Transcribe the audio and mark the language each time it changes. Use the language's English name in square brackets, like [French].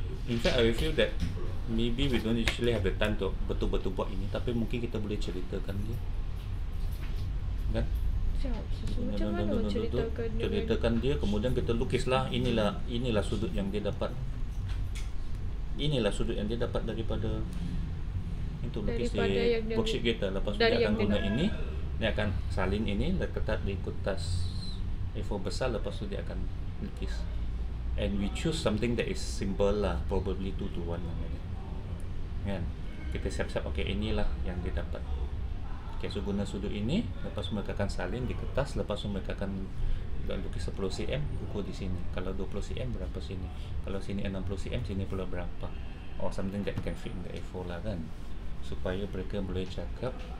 [English] In fact I feel that maybe we don't actually have the time to [Malay] betul-betul buat ini, tapi mungkin kita boleh ceritakan dia, kan? Macam mana ceritakan dia, kemudian kita lukislah. Inilah sudut yang dia dapat. Inilah sudut yang dia dapat daripada itu lukis di worksheet kita. Lepas tu dia akan guna ini. Dia akan salin ini, letak di kertas A4 besar. Lepas tu dia akan lukis. [English] And we choose something that is simple lah, probably 2 to 1 lah, kan? [Malay] Kita siap-siap, okay, inilah yang dia dapat. Okay, so guna sudut ini. Lepas tu mereka akan salin di kertas. Lepas tu mereka akan lukis 10 cm, ukur di sini. Kalau 20 cm berapa sini. Kalau sini 60 cm, sini pula berapa. [English] Or something that can fit in the A4 lah, kan? [Malay] Supaya mereka boleh cakap,